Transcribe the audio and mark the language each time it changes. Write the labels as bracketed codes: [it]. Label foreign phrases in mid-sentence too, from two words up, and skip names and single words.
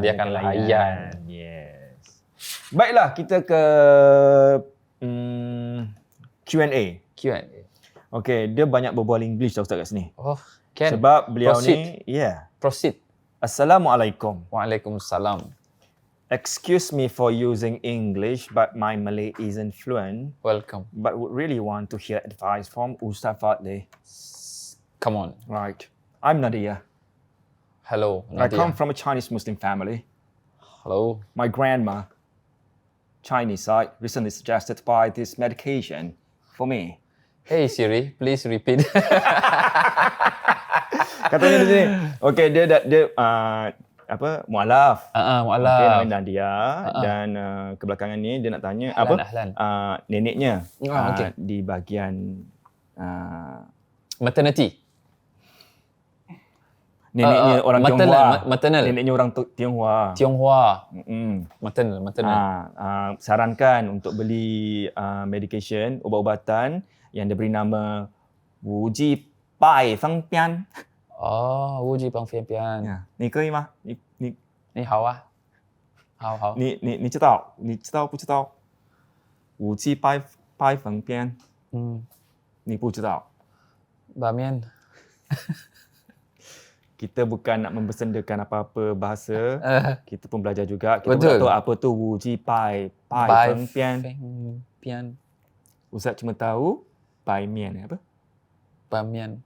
[ms] Dia akan layan. Yes. Baiklah, kita ke Q&A. Q&A. Okey, dia banyak berbual English tau Ustaz kat sini. [en] Oh, can. [ms] Sebab beliau [en] Proceed. [ms] ni, [en] Proceed. [ms] Assalamualaikum. Waalaikumsalam. [en] Excuse me for using English, but my Malay isn't fluent. Welcome. But would really want to hear advice from Ustaz Fadli. Come on. Right. I'm Nadia. Hello, I Nadia. come from a Chinese Muslim family. Hello. My grandma, Chinese side, recently suggested to buy this medication for me. Hey Siri, please repeat. [ms] Katanya di sini. Okey, dia mualaf. Mualaf. Okey, namanya Nadia dan kebelakangan ni dia nak tanya Ahlan. neneknya okey. di bahagian Maternity. neneknya orang Tionghoa. maternal. Neneknya orang Tionghoa. Tionghoa. Maternal. Sarankan untuk beli medication, ubat-ubatan yang diberi nama Wuji Bai Feng Pian. Wuji Bang Fian Pian. [zh] 你可以吗？你好啊。好。你知道？你知道不知道？五 G 拜粉边，你不知道。 [ms] Bamian. Kita bukan nak membersendakan apa-apa bahasa. Kita pun belajar juga. Kita Betul. pun tak tahu apa tu Wu Ji Bai Feng Pian. Pian. Ustaz cuma tahu Bai Mian apa? Bamian.